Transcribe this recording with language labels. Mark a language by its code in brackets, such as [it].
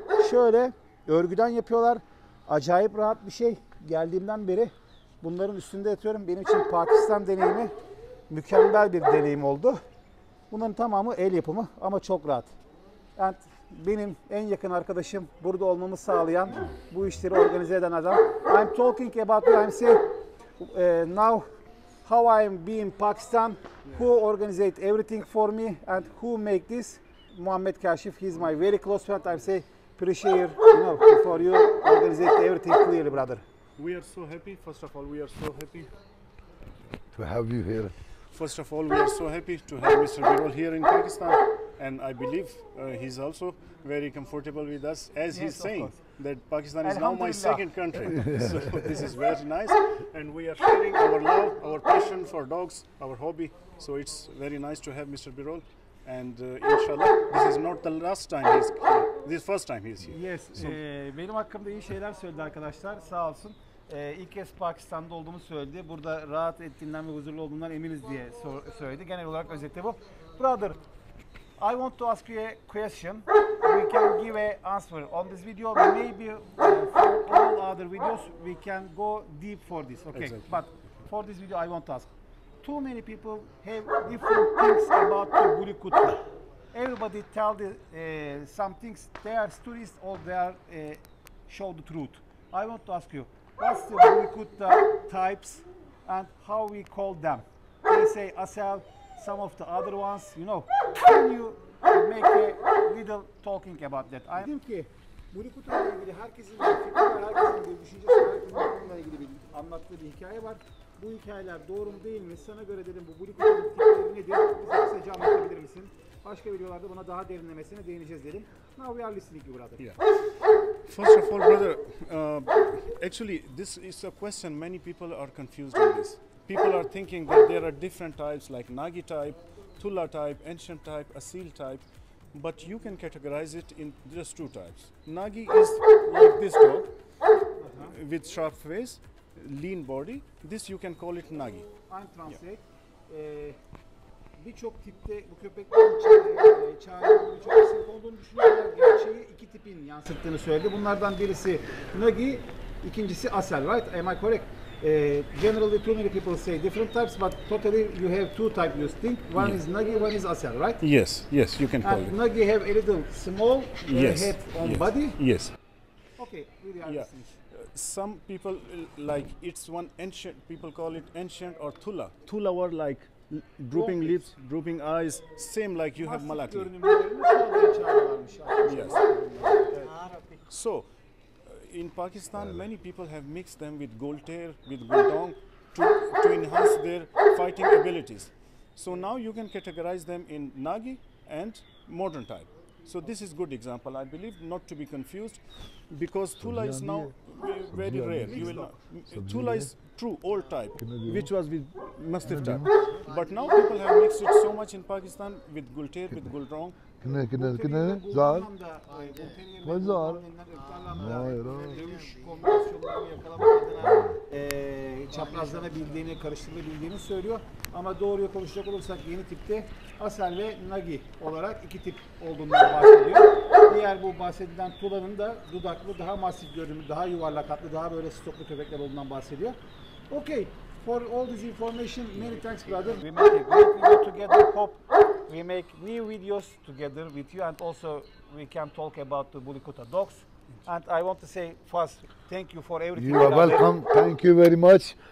[tr] Şöyle örgüden yapıyorlar. Acayip rahat bir şey. Geldiğimden beri bunların üstünde yatıyorum. Benim için Pakistan deneyimi mükemmel bir deneyim oldu. Bunların tamamı el yapımı ama çok rahat. Yani benim en yakın arkadaşım, burada olmamı sağlayan, bu işleri organize eden adam. [en] I'm talking about you. I'm saying now how I'm being Pakistan, who organized everything for me and who make this. Muhammad Kashif, he's my very close friend. I'm saying appreciate, for you organize everything clearly, brother. We are so happy. First of all, we are so happy. To have you here. First of all, we are so happy to have Mr. Birol here in Pakistan, and I believe he's also very comfortable with us, as he's saying that Pakistan is now my second country. So this is very nice, and we are sharing our love, our passion for dogs, our hobby. So it's very nice to have Mr. Birol, and inshallah, this is not the last time he's here. This is first time he's here. [tr] Yes, benim hakkımda iyi şeyler söyledi arkadaşlar, sağ olsun. İlk kez Pakistan'da olduğumu söyledi. Burada rahat ettiğinden ve huzurlu olduğundan eminiz diye söyledi. Genel olarak özeti bu. [en] Brother, I want to ask you a question. We can give a answer on this video. Maybe for all other videos we can go deep for this. Okay, Exactly. but for this video I want to ask. Too many people have different things about the Bulikutta. Everybody tell some things. They are stories or they are show the truth. I want to ask you. What's the Bulikutta types and how we call them? They say Asal, some of the other ones, Can you make a little talking about that? I think [tr] ki Bulikutta ile ilgili herkesin bir fikri var, herkesin bir düşüncesi var, herkesin bununla ilgili bir anlattığı bir hikaye var. Bu hikayeler doğru mu değil mi? Sana göre dedim bu Bulikutta'nın tipleri nedir? Bize kısaca anlatabilir misin? Başka videolarda buna daha derinlemesine değineceğiz dedim. [en] Now we are listening to you, brother. Yeah. First of all, brother, actually, this is a question many people are confused in this. People are thinking that there are different types like Nagi type, Tula type, Ancient type, Asil type, but you can categorize it in just two types. Nagi is like this dog with sharp face, lean body. This you can call it Nagi. I'm translate. [tr] Birçok tipte bu köpeklerin çağrının birçok isim olduğunu düşünüyorlar. Gerçeği iki tipin yansıttığını söyledi. Bunlardan birisi Nagi, ikincisi Asal, [en] right? Am I correct? Generally too many people say different types, but totally you have two types you think. One is Nagi, one is Asal, right? Yes, yes, you can call And it. Nagi have a little small head on body. Yes. Okay, really are Yeah. listening. Some people like it's one ancient. People call it ancient or Tula. Tula were like drooping lips, drooping eyes, same like you have [tr] Masif Malakli. görünümlülerini şu anda çağırıyorlarmış arkadaşlar. [en] Yes. [tr] Evet. [en] So, in Pakistan, many people have mixed them with Goltair, with Guldong to enhance their fighting abilities. So now you can categorize them in Nagi and modern type. So this is good example, I believe, not to be confused, because Thula is now very rare. You will not, Thula is true old type, which was with Mastiff type. But now people have mixed it so much in Pakistan with Goltair, with Guldong. [tr] Kineğe zar. Ne zar? Hayır. Dövüş kombinasyonlarını yakalamak adına çaprazlanabildiğini, karıştırılabildiğini söylüyor. Ama doğruyu konuşacak olursak yeni tipte Asel ve Nagi olarak iki tip olduğundan bahsediyor. Diğer bu bahsedilen Tula'nın da dudaklı, daha masif görünümlü, daha yuvarlak hatlı, daha böyle stoklu köpekler olduğundan bahsediyor. [en] Okay, for all this information, many thanks brother. We make a great video together. Hope we make new videos together with you, and also we can talk about the Bulikuta dogs. And I want to say first, thank you for everything. You are brother. welcome. Thank you very much.